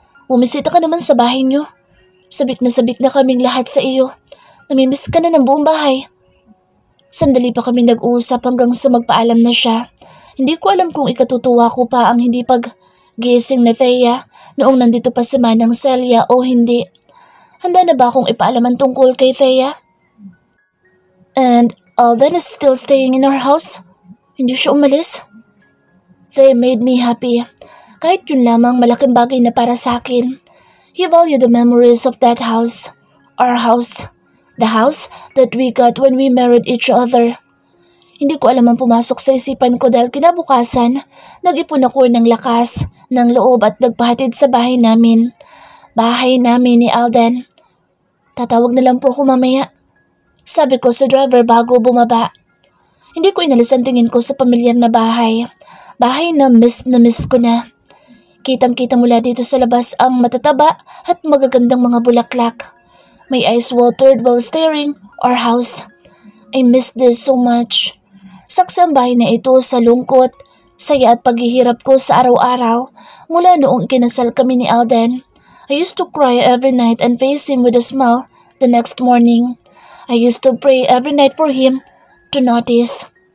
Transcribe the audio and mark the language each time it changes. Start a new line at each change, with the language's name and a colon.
Filipino: Bumisita ka naman sa bahay niyo. Sabik na kaming lahat sa iyo. Namimiss ka na ng buong bahay. Sandali pa kami nag-uusap hanggang sa magpaalam na siya. Hindi ko alam kung ikatutuwa ko pa ang hindi pag-gising na Thea noong nandito pa si Manang Celia o hindi. Handa na ba akong ipaalaman tungkol kay Thea?
English: And Alden is still staying in our house?
Filipino: Hindi siya umalis?
English: They made me happy.
Filipino: Kahit yun lamang malaking bagay na para sa akin.
English: He valued the memories of that house. Our house. The house that we got when we married each other.
Filipino: Hindi ko alam ang pumasok sa isipan ko dahil kinabukasan, nag-ipon ako ng lakas, ng loob at nagpahatid sa bahay namin. Bahay namin ni Alden. Tatawag na lang po ako mamaya. Sabi ko sa driver bago bumaba. Hindi ko inalis ang tingin ko sa pamilyar na bahay. Bahay na miss ko na. Kitang-kita mula dito sa labas ang matataba at magagandang mga bulaklak.
English: My eyes watered while staring our house. I miss this so much.
Filipino: Saksi ang bahay na ito sa lungkot, saya at paghihirap ko sa araw-araw mula noong ikinasal kami ni Alden.
English: I used to cry every night and face him with a smile the next morning. I used to pray every night for him to notice.